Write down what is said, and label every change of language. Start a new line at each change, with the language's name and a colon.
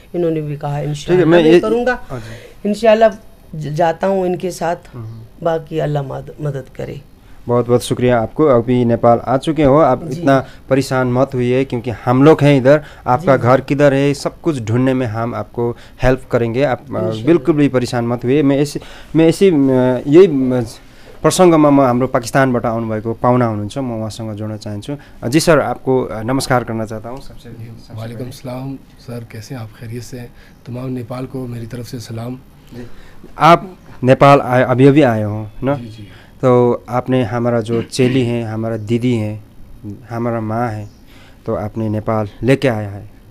Hindi: इन्होंने भी कहा इंशाल्लाह मैं करूँगा, इंशाल्लाह जाता हूँ इनके साथ, बाकी अल्लाह मदद करे। बहुत बहुत शुक्रिया आपको। अभी नेपाल आ चुके हो आप, इतना परेशान मत हुई, क्योंकि हम लोग हैं इधर, आपका घर किधर है सब कुछ ढूंढने में हम आपको हेल्प करेंगे, आप बिल्कुल भी परेशान मत हुए। मैं ऐसी
Nepali: यही प्रसङ्गमा म हाम्रो पाकिस्तानबाट आउनुभएको पाहुना हुनुहुन्छ, म उहाँसँग जोड्न चाहन्छु।
Hindi: जी सर, आपको नमस्कार करना चाहता हूँ सबसे। वालेकुम सलाम सर, कैसे हैं आप? खैरियत से? तमाम नेपाल को मेरी तरफ से सलाम। आप नेपाल आए, अभी आए हो ना? जी जी। तो आपने हमारा जो चेली हैं, हमारा दीदी हैं, हमारा माँ है, तो आपने नेपाल लेके आया है।